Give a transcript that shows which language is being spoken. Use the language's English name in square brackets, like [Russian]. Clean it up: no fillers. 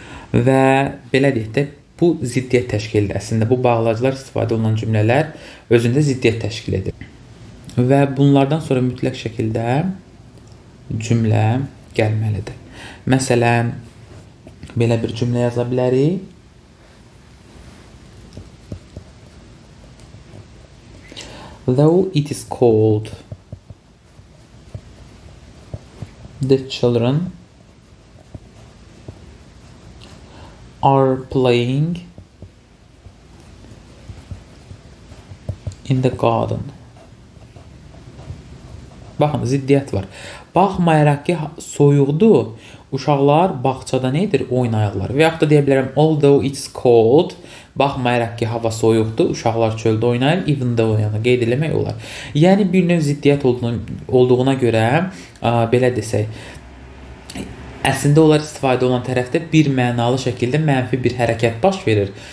[Azerbaijani] Və belə deyək də, bu ziddiyyət təşkil edir. Əslində, bu bağlayıcılar istifadə olunan cümlələr özündə ziddiyyət təşkil edir. Və bunlardan sonra mütləq şəkildə cümlə gəlməlidir. Məsələn, belə bir cümlə yaza bilərik. [English] Though it is cold, the children are playing in the garden. [Azerbaijani] Baxın, ziddiyyət var. Baxmayaraq ki, soyuqdur, uşaqlar bağçada nə edir? Oynayırlar. Və yaxud da deyə bilərəm, [English] although it's cold, [Azerbaijani] baxmayaraq ki, hava soyuqdur, uşaqlar çöldə oynayır, even though yəni qeyd eləmək olar. Yəni bir növ ziddiyyət olduğuna görə, belə desək, əslində onlar istifadə olan tərəfdə bir mənalı şəkildə mənfi bir hərəkət baş verir.